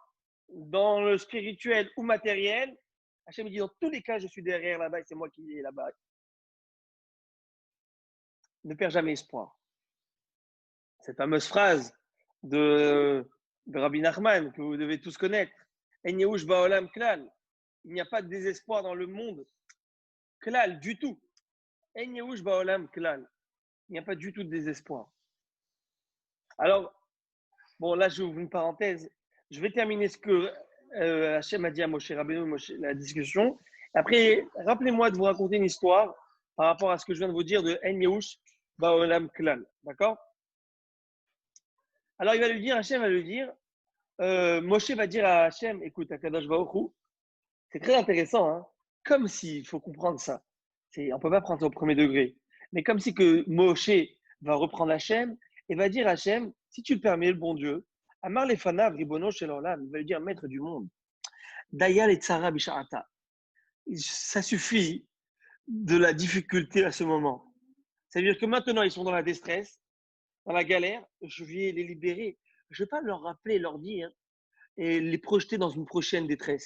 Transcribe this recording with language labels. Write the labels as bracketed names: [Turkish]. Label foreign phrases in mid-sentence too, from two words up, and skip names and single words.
[French] Dans le spirituel ou matériel, Hachem dit dans tous les cas, je suis derrière là-bas et c'est moi qui est là-bas. Ne perds jamais espoir. Cette fameuse phrase de Rabbi Nachman que vous devez tous connaître. [Hebrew] אין יאוש בעולם כלל. [French] Il n'y a pas de désespoir dans le monde. [Hebrew] Klal, [French] du tout. [Hebrew] אין יאוש בעולם כלל. [French] Il n'y a pas du tout de désespoir. Alors, bon, là, je ouvre une parenthèse. Je vais terminer ce que Hachem a dit à Moshe Rabbeinu, la discussion. Après, rappelez-moi de vous raconter une histoire par rapport à ce que je viens de vous dire de [Hebrew] אין יאוש בעולם כלל. [French] D'accord? Alors, il va lui dire, Hachem va lui dire, Moshe va dire à Hachem, écoute, Akadosh Baruch Hu, c'est très intéressant, hein? Comme si, il faut comprendre ça. On ne peut pas prendre ça au premier degré. Mais comme si que Moshe va reprendre Hachem et va dire à Hachem, si tu le permets, le bon Dieu, [Hebrew] אמר לפניו רבונו של עולם, [French] il va lui dire maître du monde. [Hebrew] דיה את צרה בשעתה. [French] Ça suffit de la difficulté à ce moment. C'est-à-dire que maintenant, ils sont dans la détresse, dans la galère, je vais les libérer. Je ne vais pas leur rappeler, leur dire, et les projeter dans une prochaine détresse.